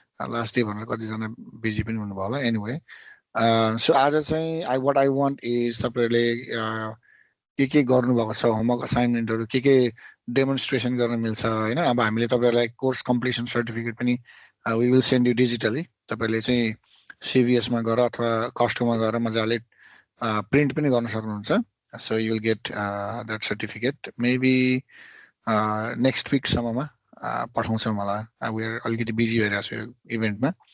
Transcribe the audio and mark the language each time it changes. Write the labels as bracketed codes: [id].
[ne] Last day भनेर कति जना बिजी पनि हुनु भयो होला. एनीवे, सो आज चाहिँ [en] what I want is [ne] तपाईहरुले के गर्नु भएको छ, होमवर्क असाइनमेन्टहरु के डेमोन्स्ट्रेसन गर्न मिल्छ हैन. अब हामीले तपाईहरुलाई कोर्स कम्प्लिसन सर्टिफिकेट पनि [en] we will send you digitally. [ne] तपाईहरुले चाहिँ CVS मा गएर अथवा कस्टोमा गएर मजाले प्रिन्ट पनि गर्न सक्नुहुन्छ. [en] So you will get that certificate maybe next week [ne] सम्ममा पठाउँछ मलाई. [en] We are [ne] अलिकति बिजी भइरहेको छ इभेन्टमा.